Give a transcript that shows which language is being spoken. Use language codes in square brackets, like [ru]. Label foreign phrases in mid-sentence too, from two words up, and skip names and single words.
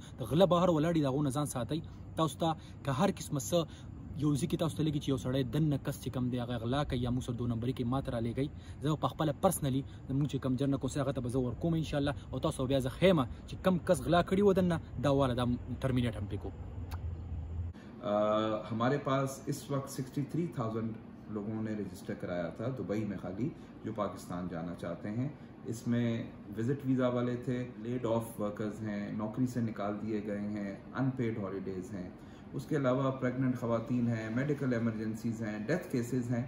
[ps] د غله بهر ولاړ دي، د هغو نه ځان ساتئ. تاسو ته که هر قسمه څه یو ځکه تاسو ته لګي چې یو سړی دننه کس چې کوم دی هغه غلا کوي یا موږ سره 2 نمبري کې ماته رالیږئ، زه په خپله پرسنلي زموږ چې کوم جرنل کوسۍ هغه ته به زه ورکوم انشاءالله. او تاسو بیا زه ښیم چې کوم کس غلا کړي و دننه دا واله دا ټرمینیټ هم پې کوو. [ur] ہمارے پاس اس وقت 63,000 لوگوں نے رجسٹر کرایا تھا دبئی میں خالی، جو پاکستان جانا چاہتے ہیں. इसमें [en] visit visa [ur] والے تھے, [en] laid off workers [ur] ہیں، نوکری سے نکال دیے گئے ہیں, [en] unpaid holidays [ur] ہیں، اس کے علاوہ پریگننٹ خواتین ہیں, [en] medical emergencies [ur] हैं, [en] death cases [ur] हैं.